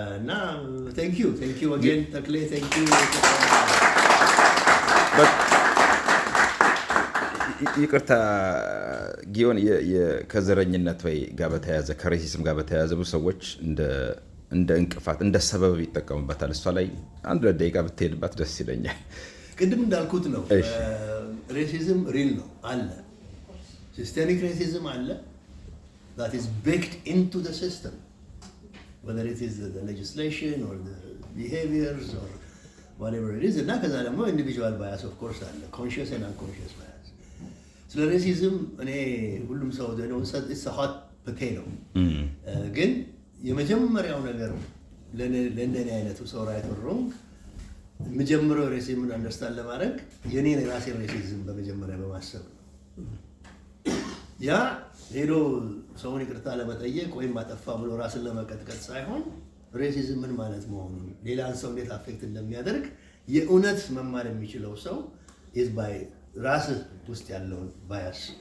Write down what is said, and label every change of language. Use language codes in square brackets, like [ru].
[en] Now thank you again Takle, thank you. [am] ይቅርታ ጊዮን ከዘረኝነት ወይ ጋር በተያያዘ ከሬሲዝም ጋር በተያያዘ ብዙ ሰዎች እንደ እንቅፋት እንደ ሰበብ ይጠቀሙበታል። እሷ ላይ አንድ ደቂቃ ብትሄድባት ደስ ይለኛል። ቅድም እንዳልኩት ነው ሬሲዝም ሪል ነው አለ ሲስተሚክ ሬሲዝም አለ [en] that is baked into the system whether it is the legislation or the behaviors or whatever it is. [am] እና ከዛ ደግሞ [en] individual bias of course አለ conscious and unconscious bias. [am] ስለ ሬሲዝም እኔ ሁሉም ሰው ነው [en] it's a hot potato. [am] ግን የመጀመሪያው ነገር ለእንደኔ አይነቱ ሰው [en] ራይት ኦር ሮንግ [am] መጀመሪያው ሬሲዝምን አንደርስታንድ ለማድረግ የኔን የራሴ ሬሲዝም በመጀመሪያ በማሰብ ነው። ያ ሄዶ ሰውን ይቅርታ ለመጠየቅ ወይም ማጠፋ ብሎ ራስን ለመቀጥቀጥ ሳይሆን ሬሲዝም ምን ማለት መሆኑን ሌላን ሰው እንዴት አፌክት እንደሚያደርግ የእውነት መማር የሚችለው ሰው is by ራስ ውስጥ ያለውን bias,